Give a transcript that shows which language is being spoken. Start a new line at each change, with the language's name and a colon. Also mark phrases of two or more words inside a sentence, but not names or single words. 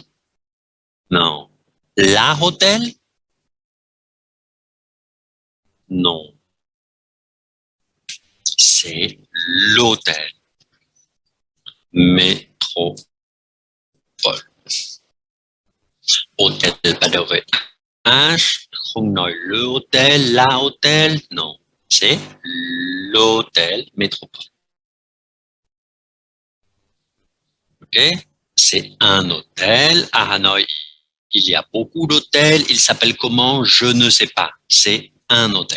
French: Non. La hôtel? Non. C'est l'hôtel. Métropole. Hôtel, pas de vrai.
Vietnamese: H, không nói
French: le hôtel, la hôtel, non. C'est l'hôtel Métropole. Ok? C'est un hôtel. À Hanoï, il y a beaucoup d'hôtels. Il s'appelle comment? Je ne sais pas. C'est un hôtel.